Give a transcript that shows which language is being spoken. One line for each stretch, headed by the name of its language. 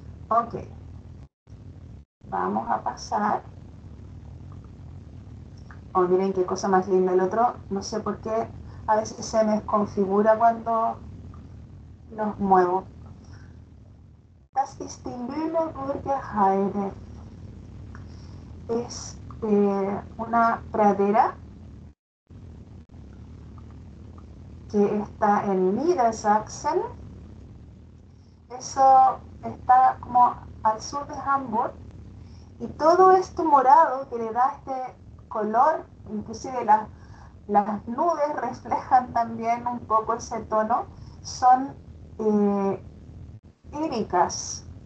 Spanish: Ok, vamos a pasar. Oh, miren qué cosa más linda el otro. No sé por qué a veces se me desconfigura cuando los muevo.
German: Das ist die Lüneburger Heide.
Spanish: Es una pradera que está en Niedersachsen. Eso está como al sur de Hamburg. Y todo esto morado que le da este color, inclusive las nubes reflejan también un poco ese tono, son éricas.